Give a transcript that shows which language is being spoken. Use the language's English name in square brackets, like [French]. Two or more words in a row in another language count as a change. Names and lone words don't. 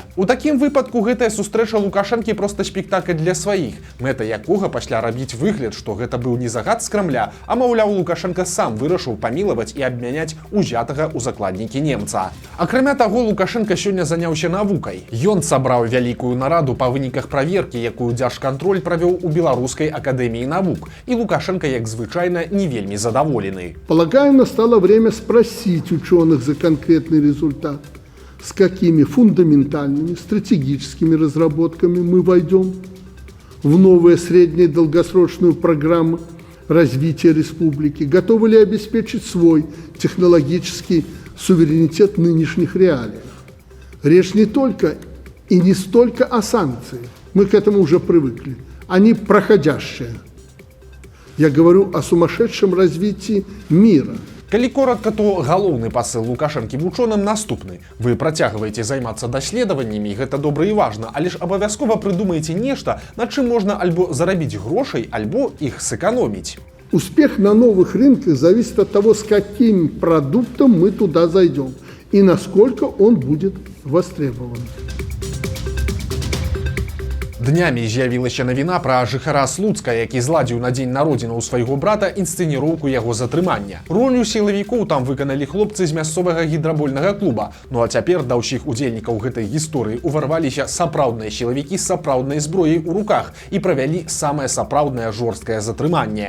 [Belarusian] У такім выпадку гэтая сустрэча Лукашэнкі проста спектакль для сваіх, мэта якога пасля рабіць выгляд, што гэта быў не загад з Крамля, а, маўляў, Лукашенко сам вырашыў памілаваць і абмяняць узятага ў закладнікі немца. Акрамя таго, Лукашенко сёння заняўся навукай. Ён сабраў вялікую нараду па выніках праверкі, якую Дзяржкантроль правёў у Беларускай акадэміі навук, і Лукашенко, як звычайна, не вельмі задаволены. [Russian] Полагаю, настало время спросить ученых за конкретный результат. С какими фундаментальными стратегическими разработками мы войдем в новые средние долгосрочную программу развития республики? Готовы ли обеспечить свой технологический суверенитет в нынешних реалиях? Речь не только и не столько о санкциях. Мы к этому уже привыкли. Они проходящие. Я говорю о сумасшедшем развитии мира. [Belarusian] Калі коротка, то галоўны пасыл Лукашэнкі вучоным наступны. Вы працягваеце займацца даследаваннямі, гэта добра і важна, але ж абавязкова прыдумаеце нешта, на чым можна альбо зарабіць грошай, альбо іх сэканоміць. [Russian] Успех на новых рынках зависит от того, с каким продуктом мы туда зайдем и насколько он будет востребован. [Belarusian] Днямі з'явілася навіна пра жыхара Слуцка, які зладзіў на дзень народзінаў свайго брата інсцэніроўку яго затрымання. Ролю сілавікоў там выканалі хлопцы з мясцовага гідрабольнага клуба. Ну а цяпер да ўсіх удзельнікаў гэтай гісторыі ўварваліся сапраўдныя сілавікі з сапраўднай зброяй у руках і правялі самае сапраўднае жорсткае затрыманне.